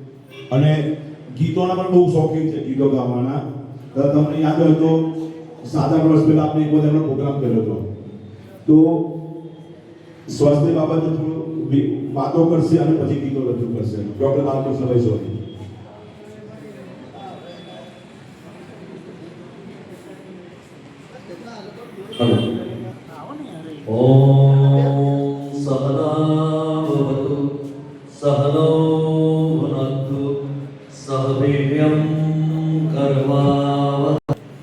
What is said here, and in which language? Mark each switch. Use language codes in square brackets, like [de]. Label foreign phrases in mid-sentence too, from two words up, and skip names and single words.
[gu] અને ગીતોના પણ બહુ શોખીન છે, ગીતો ગાવાના. તો તમને યાદ હોય તો 7-8 વર્ષ પહેલા આપણે એક વખત એમનો પ્રોગ્રામ કર્યો હતો. તો સ્વાસ્થ્ય બાબતે થોડું વાતો કરશે અને પછી ગીતો રજૂ કરશે ડૉક્ટર બાલકૃષ્ણભાઈ સોની. [sa] ॐ सहना भवतु सहनौ भुनक्तु सह वीर्यं कर्वावहै